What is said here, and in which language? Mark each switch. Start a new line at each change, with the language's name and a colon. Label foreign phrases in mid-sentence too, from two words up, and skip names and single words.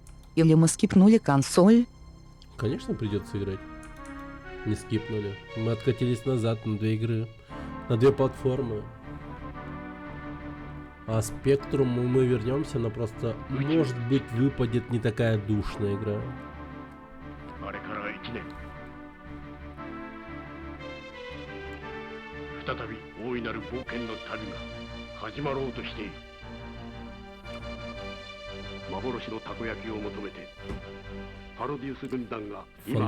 Russian: Или мы скипнули консоль? Конечно, придется играть. Не скипнули. Мы откатились назад на 2 игры. На 2 платформы. А Spectrum мы вернемся, но просто, может быть, выпадет не такая душная игра.
Japanese: あれから1年再び大いなる冒険の旅が始まろうとしている幻のたこ焼きを求めてパロディウス軍団が今